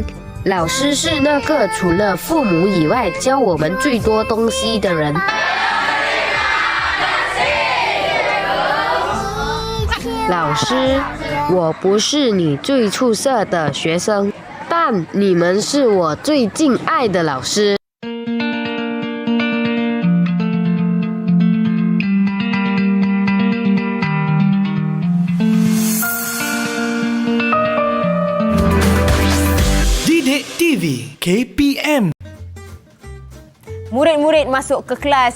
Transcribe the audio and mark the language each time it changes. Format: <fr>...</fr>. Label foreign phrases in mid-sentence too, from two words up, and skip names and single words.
<zh>老师是那个除了父母以外教我们最多东西的人。老师，我不是你最出色的学生，但你们是我最敬爱的老师。</zh> <ms>Didik TV KPM。 Murid-murid masuk ke kelas.</ms>